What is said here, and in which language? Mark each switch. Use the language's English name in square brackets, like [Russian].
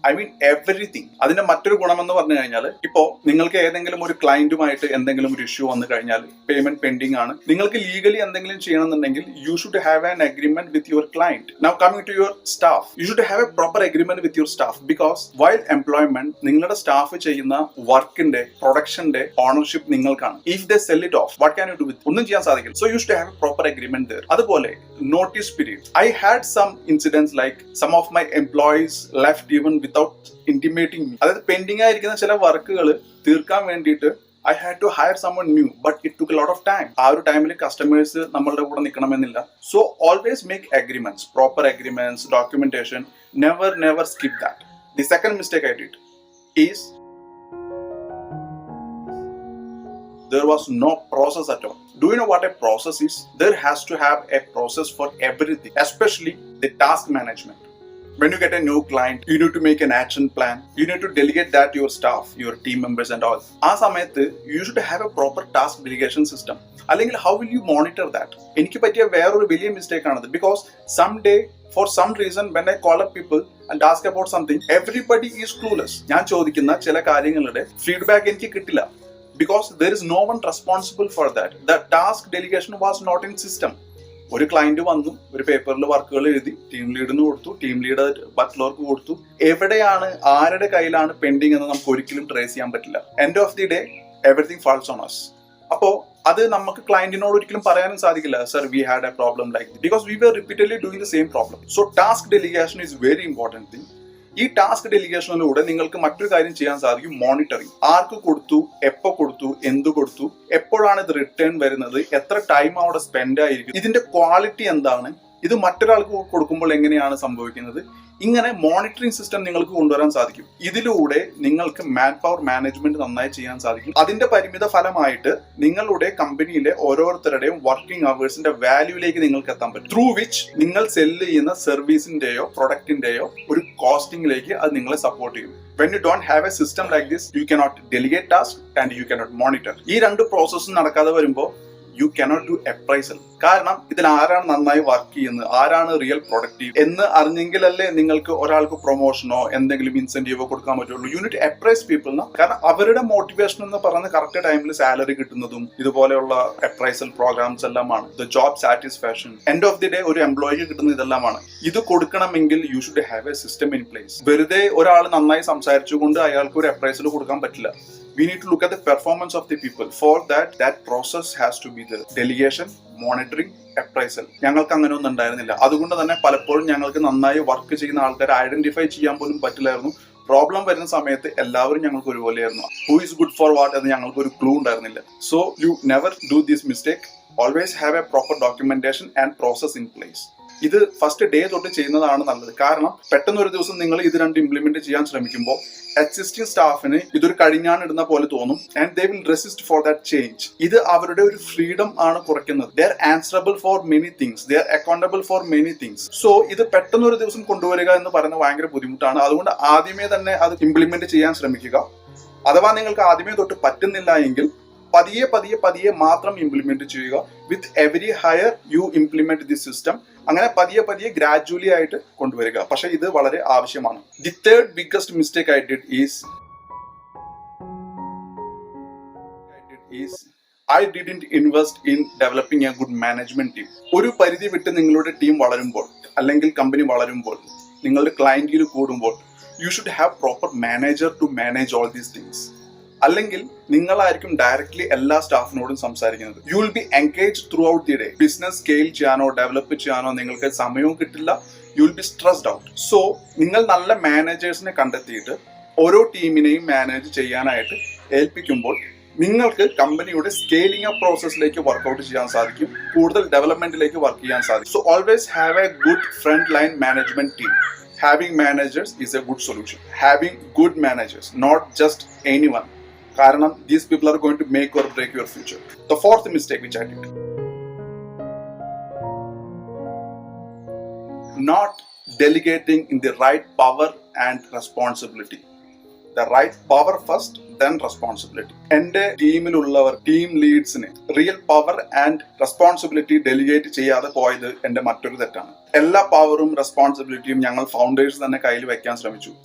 [English] I mean everything. [Malayalam] അതിന്റെ മറ്റൊരു ഗുണം എന്ന് പറഞ്ഞു കഴിഞ്ഞാൽ, ഇപ്പോ നിങ്ങൾക്ക് ഏതെങ്കിലും ഒരു ക്ലയന്റുമായിട്ട് എന്തെങ്കിലും ഒരു ഇഷ്യൂ വന്നു കഴിഞ്ഞാൽ, പേയ്മെന്റ് പെൻഡിംഗ് ആണ്, നിങ്ങൾക്ക് ലീഗലി എന്തെങ്കിലും ചെയ്യണമെന്നുണ്ടെങ്കിൽ [English] You should have an agreement with your client. Now coming to your staff, you should have a proper agreement with your staff. Because while employment [Malayalam] നിങ്ങളുടെ സ്റ്റാഫ് ചെയ്യുന്ന വർക്കിന്റെ പ്രൊഡക്ഷന്റെ ഓണർഷിപ്പ് നിങ്ങൾക്കാണ്. [English] If they sell it off, what can you do with? [Malayalam] ഒന്നും ചെയ്യാൻ സാധിക്കില്ല. [English] So you should have a proper agreement there. [Malayalam] അതുപോലെ notice period. [English] I had some incidents like some of my employees left even without intimating me. [Malayalam] അതായത് pending ആയിരിക്കുന്ന ചില വർക്കുകൾ തീർക്കാൻ വേണ്ടിയിട്ട് [English] I had to hire someone new, but it took a lot of time. [Malayalam] ആ ഒരു ടൈമിൽ കസ്റ്റമേഴ്സ് നമ്മളുടെ കൂടെ നിൽക്കണമെന്നില്ല. [English] So always make agreements, proper agreements, documentation. Never skip that. The second mistake I did is there was no process at all. Do you know what a process is? There has to have a process for everything, especially the task management. When you get a new client, you need to make an action plan. You need to delegate that to your staff, your team members and all. [Malayalam] ആ സമയത്ത് [English] you should have a proper task delegation system. അല്ലെങ്കിൽ how will you monitor that? [Malayalam] എനിക്ക് പറ്റിയ വേറൊരു വലിയ mistake ആണത്. [English] Because someday for some reason when I call up people and ask about something, everybody is clueless. [Malayalam] ഞാൻ ചോദിക്കുന്ന ചില കാര്യങ്ങളുടെ ഫീഡ്ബാക്ക് എനിക്ക് കിട്ടില്ല. [English] Because there is no one responsible for that. The task delegation was not in system. [Malayalam] ഒരു client വന്നു, ഒരു പേപ്പറിൽ വർക്കുകൾ എഴുതി ടീം ലീഡിന് കൊടുത്തു, ടീം ലീഡർ ബട്ട്ലർക്ക് കൊടുത്തു. എവിടെയാണ്, ആരുടെ കയ്യിലാണ് പെൻഡിങ് എന്ന് നമുക്ക് ഒരിക്കലും ട്രേസ് ചെയ്യാൻ പറ്റില്ല. [English] End of the day everything falls on us. [Malayalam] അപ്പോ അത് നമുക്ക് ക്ലയന്റിനോട് ഒരിക്കലും പറയാനും സാധിക്കില്ല, [English] Sir we had a problem like this, because we were repeatedly doing the same problem. So task delegation is very important thing. [Malayalam] ഈ task ഡെലിഗേഷനിലൂടെ നിങ്ങൾക്ക് മറ്റൊരു കാര്യം ചെയ്യാൻ സാധിക്കും, മോണിറ്ററിങ്. ആർക്ക് കൊടുത്തു, എപ്പോ കൊടുത്തു, എന്ത് കൊടുത്തു, എപ്പോഴാണ് ഇത് റിട്ടേൺ വരുന്നത്, എത്ര ടൈം അവിടെ സ്പെൻഡ് ആയിരിക്കും, ഇതിന്റെ ക്വാളിറ്റി എന്താണ്, ഇത് മറ്റൊരാൾക്ക് കൊടുക്കുമ്പോൾ എങ്ങനെയാണ് സംഭവിക്കുന്നത്. ഇങ്ങനെ മോണിറ്ററിംഗ് സിസ്റ്റം നിങ്ങൾക്ക് കൊണ്ടുവരാൻ സാധിക്കും. ഇതിലൂടെ നിങ്ങൾക്ക് മാൻ പവർ മാനേജ്മെന്റ് നന്നായി ചെയ്യാൻ സാധിക്കും. അതിന്റെ പരിമിത ഫലമായിട്ട് നിങ്ങളുടെ കമ്പനിയിലെ ഓരോരുത്തരുടെയും വർക്കിംഗ് അവേഴ്സിന്റെ വാല്യൂയിലേക്ക് നിങ്ങൾക്ക് എത്താൻ പറ്റും. [English] through which [Malayalam] നിങ്ങൾ സെല്ല് ചെയ്യുന്ന സർവീസിന്റെയോ പ്രൊഡക്റ്റിന്റെയോ ഒരു കോസ്റ്റിംഗിലേക്ക് അത് നിങ്ങളെ സപ്പോർട്ട് ചെയ്യും. [English] When you don't have a system like this, you cannot delegate tasks and you cannot monitor. [Malayalam] ഈ രണ്ട് പ്രോസസ്സും നടക്കാതെ വരുമ്പോൾ [English] You cannot do appraisal. [Malayalam] കാരണം ഇതിൽ ആരാണ് നന്നായി വർക്ക് ചെയ്യുന്നത്, ആരാണ് റിയൽ പ്രൊഡക്റ്റീവ് എന്ന് അറിഞ്ഞെങ്കിലല്ലേ നിങ്ങൾക്ക് ഒരാൾക്ക് പ്രൊമോഷനോ എന്തെങ്കിലും ഇൻസെന്റീവോ കൊടുക്കാൻ പറ്റുള്ളൂ. [English] You need to appraise people. [Malayalam] കാരണം അവരുടെ മോട്ടിവേഷൻ എന്ന് പറയുന്നത് കറക്റ്റ് ടൈമിൽ സാലറി കിട്ടുന്നതും ഇതുപോലെയുള്ള അപ്രൈസൽ പ്രോഗ്രാംസ് എല്ലാമാണ്. The job satisfaction, end of the day ഒരു എംപ്ലോയിക്ക് കിട്ടുന്ന ഇതെല്ലാമാണ്. ഇത് കൊടുക്കണമെങ്കിൽ [English] You should have a system in place. [Malayalam] വെറുതെ ഒരാൾ നന്നായി സംസാരിച്ചുകൊണ്ട് അയാൾക്ക് ഒരു അപ്രൈസൽ കൊടുക്കാൻ പറ്റില്ല. [English] We need to look at the performance of the people. For that process has to be there. Delegation, monitoring, appraisal. [Malayalam] ഞങ്ങൾക്ക് അങ്ങനെ ഒന്നും ഉണ്ടായിരുന്നില്ല. അതുകൊണ്ട് തന്നെ പലപ്പോഴും ഞങ്ങൾക്ക് നന്നായി വർക്ക് ചെയ്യുന്ന ആൾക്കാരെ ഐഡന്റിഫൈ ചെയ്യാൻ പോലും പറ്റില്ലായിരുന്നു. പ്രോബ്ലം വരുന്ന സമയത്ത് എല്ലാവരും ഞങ്ങൾക്ക് ഒരുപോലെയായിരുന്നു. [English] who is good for what [Malayalam] എന്ന് ഞങ്ങൾക്ക് ഒരു ക്ലൂ ഉണ്ടായിരുന്നില്ല. [English] So you never do this mistake. Always have a proper documentation and process in place. [Malayalam] ഇത് ഫസ്റ്റ് ഡേ തൊട്ട് ചെയ്യുന്നതാണ് നല്ലത്. കാരണം പെട്ടെന്ന് ഒരു ദിവസം നിങ്ങൾ ഇത് രണ്ട് ഇംപ്ലിമെന്റ് ചെയ്യാൻ ശ്രമിക്കുമ്പോൾ എക്സിസ്റ്റിംഗ് സ്റ്റാഫിന് ഇതൊരു കഴിഞ്ഞാണിടുന്ന പോലെ തോന്നും. [English] And they will resist for that change. [Malayalam] ഇത് അവരുടെ ഒരു ഫ്രീഡം ആണ് കുറയ്ക്കുന്നത്. [English] They are answerable for many things, they are accountable for many things. [Malayalam] So ഇത് പെട്ടെന്ന് ഒരു ദിവസം കൊണ്ടുവരിക എന്ന് പറയുന്നത് ഭയങ്കര ബുദ്ധിമുട്ടാണ്. അതുകൊണ്ട് ആദ്യമേ തന്നെ അത് ഇംപ്ലിമെന്റ് ചെയ്യാൻ ശ്രമിക്കുക. അഥവാ നിങ്ങൾക്ക് ആദ്യമേ തൊട്ട് പറ്റുന്നില്ല എങ്കിൽ പതിയെ മാത്രം ഇംപ്ലിമെന്റ് ചെയ്യുക. [English] With every hire you implement the system. [Malayalam] അങ്ങനെ പതിയെ ഗ്രാജുവലി ആയിട്ട് കൊണ്ടുവരിക. പക്ഷെ ഇത് വളരെ ആവശ്യമാണ്. [English] The third biggest mistake I did is I didn't invest in developing a good management team. [Malayalam] ഒരു പരിധി വിട്ട് നിങ്ങളുടെ ടീം വളരുമ്പോൾ, അല്ലെങ്കിൽ കമ്പനി വളരുമ്പോൾ, നിങ്ങളുടെ ക്ലയന്റിൽ കൂടുമ്പോൾ, [English] You should have proper manager to manage all these things. [Malayalam] അല്ലെങ്കിൽ നിങ്ങളായിരിക്കും ഡയറക്ട്ലി എല്ലാ സ്റ്റാഫിനോടും സംസാരിക്കുന്നത്. [English] You will be engage throughout the day. [Malayalam] Business scale ചെയ്യാനോ ഡെവലപ്പ് ചെയ്യാനോ നിങ്ങൾക്ക് സമയവും കിട്ടില്ല. [English] You will be stressed out. [Malayalam] So നിങ്ങൾ നല്ല മാനേജേഴ്സിനെ കണ്ടെത്തിയിട്ട് ഓരോ ടീമിനെയും മാനേജ് ചെയ്യാനായിട്ട് ഏൽപ്പിക്കുമ്പോൾ നിങ്ങൾക്ക് കമ്പനിയുടെ സ്കെയിലിംഗ് അപ്പ് പ്രോസസ്സിലേക്ക് വർക്ക്ഔട്ട് ചെയ്യാൻ സാധിക്കും. കൂടുതൽ ഡെവലപ്മെന്റിലേക്ക് വർക്ക് ചെയ്യാൻ സാധിക്കും. [English] So always have a good front line management team. Having managers is a good solution. Having good managers, not just anyone. കാരണം these people are going to make or break your future. The fourth mistake which I did, not delegating in the right power and responsibility. The right power first, then responsibility. [Malayalam] എന്റെ ടീമിലുള്ളവർ, team ലീഡ്സിന് real power and responsibility delegate ചെയ്യാതെ പോയത് എന്റെ മറ്റൊരു തെറ്റാണ്. എല്ലാ പവറും റെസ്പോൺസിബിലിറ്റിയും ഞങ്ങൾ founders തന്നെ കയ്യിൽ വെക്കാൻ ശ്രമിച്ചു.